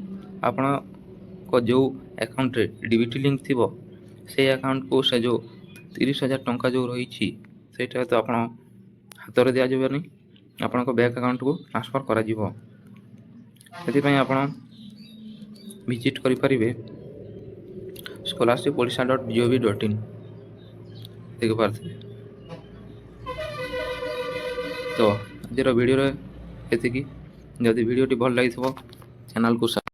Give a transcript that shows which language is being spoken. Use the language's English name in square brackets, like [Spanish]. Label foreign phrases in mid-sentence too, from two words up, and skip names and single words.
[Odia] ଆପଣଙ୍କ ଯେଉଁ ଆକାଉଣ୍ଟରେ DBT ଲିଙ୍କ ଥିବ ସେଇ ଆକାଉଣ୍ଟକୁ ସେ ଯେଉଁ 30,000 ଟଙ୍କା ଯେଉଁ ରହିଛି ସେଇଟା ତ ଆପଣ ହାତରେ ଦିଆଯିବନି, ଆପଣଙ୍କ [English] bank accountକୁ transfer [Odia] କରାଯିବ। ସେଥିପାଇଁ ଆପଣ ଭିଜିଟ୍ କରିପାରିବେ scholarshipodisha.gov.in, ଦେଖିପାରୁଥିବେ। ତ ଆଜିର ଭିଡ଼ିଓରେ ଏତିକି। ଯଦି ଭିଡ଼ିଓଟି ଭଲ ଲାଗିଥିବ ଚ୍ୟାନେଲକୁ